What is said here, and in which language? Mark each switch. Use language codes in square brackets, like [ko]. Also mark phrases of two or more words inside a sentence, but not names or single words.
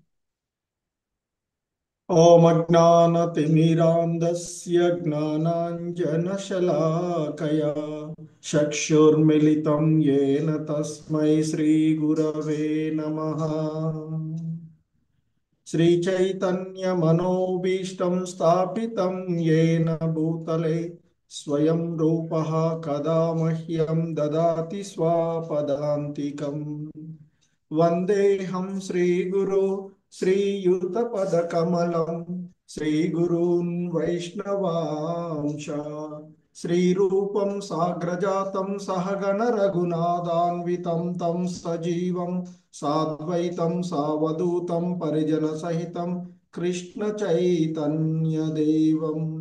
[sa] ఓం అజ్ఞానతిమిరాంధస్య జ్ఞానాంజనశలాకయా చక్షుర్మిలితం యేన తస్మై శ్రీగురవే నమః. श्रीचैतन्यमनोभीष्टं स्थापितं येन भूतले स्वयं रूपः कदा मह्यं ददाति स्वापदान्तिकम्। वन्देऽहं श्रीगुरो श्रीयुतपदकमलं श्रीगुरून् वैष्णवांश श्रीरूपं साग्रजातं सहगण रघुनाथान्वितं तं सजीवं साद्वैतं सावधूतं परिजनसहितं कृष्णचैतन्यदेवं